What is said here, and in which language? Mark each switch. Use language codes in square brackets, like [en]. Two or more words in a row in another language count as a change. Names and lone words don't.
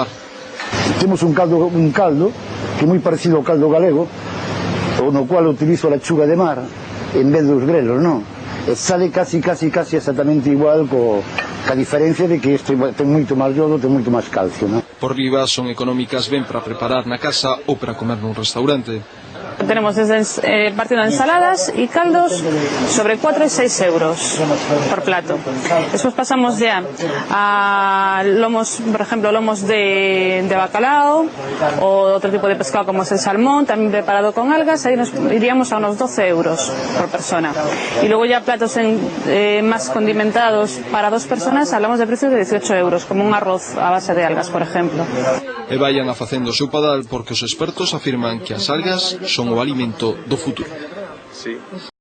[gl] Temos un caldo que é moi parecido ao caldo galego, [es] no cual [gl] utilizo a lechuga de mar en vez dos grelos, non? E [es] sale casi exactamente igual [gl] ca diferencia de que isto ten moito máis iodo, ten moito máis calcio, non? Por riba son económicas ben para preparar na casa ou para comer nun restaurante. [es] tenemos desde partiendo de ensaladas y caldos sobre 4 y 6 euros por plato. Después pasamos ya a lomos, por ejemplo, lomos de bacalao o otro tipo de pescado como es el salmón, también preparado con algas. Ahí nos iríamos a unos 12 euros por persona. Y luego ya platos más condimentados para 2 personas, hablamos de precios de 18 euros, como un arroz a base de algas, por ejemplo. [gl] E vayan a facendo o seu padal porque os expertos afirman que as algas son o alimento do futuro.